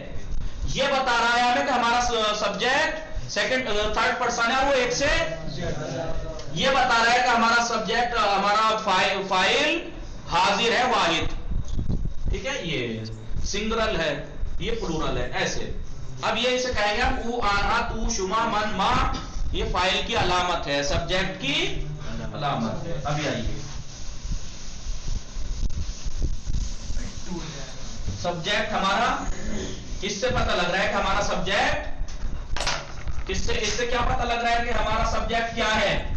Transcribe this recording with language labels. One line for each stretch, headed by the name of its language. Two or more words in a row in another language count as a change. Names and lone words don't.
Urdu: یہ بتا رہا ہے ہمیں کہ ہمارا سبجیکٹ
English: third person
Urdu: ہے وہ ایک سے. یہ بتا رہا ہے کہ ہمارا سبجیکٹ، ہمارا فاعل حاضر ہے واحد. ٹھیک ہے، یہ سنگرل ہے، یہ پلورل ہے، ایسے. اب یہ اسے کہیں گے ہم
Persian: او آنا تو شما من ما،
Urdu: یہ فاعل کی علامت ہے، سبجیکٹ کی علامت ہے. ابھی آئیے سبجیکٹ ہمارا، اس سے پتہ لگ رہا ہے کہ ہمارا سبجیکٹ، اس سے کیا پتہ لگ رہا ہے کہ ہمارا سبجیکٹ کیا ہے؟